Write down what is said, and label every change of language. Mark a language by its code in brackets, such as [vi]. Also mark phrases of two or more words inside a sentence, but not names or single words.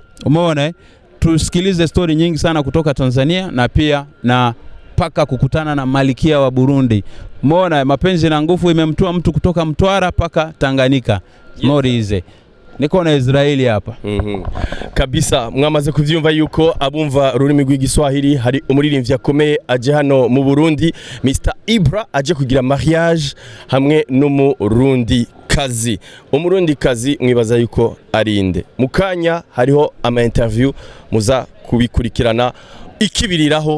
[sw] Umeona tusikilize story nyingi sana kutoka Tanzania, na pia na paka kukutana na malikia wa Burundi. Umeona mapenzi na nguvu imemtoa mtu kutoka Mtwara paka Tanganyika. Morize niko na Israeli hapa. Kabisa, [rn] mwamaze kuvyumva yuko abumva rurimi rw'igiswahili, hari umuririmbyi akomeye aje hano mu Burundi, Mr Ibra, aje kugira mariage hamwe n'umurundi kazi. Umurundi kazi mwibaza yuko arinde. Mukanya hariho ama interview muza kubikurikirana ikibiriraho.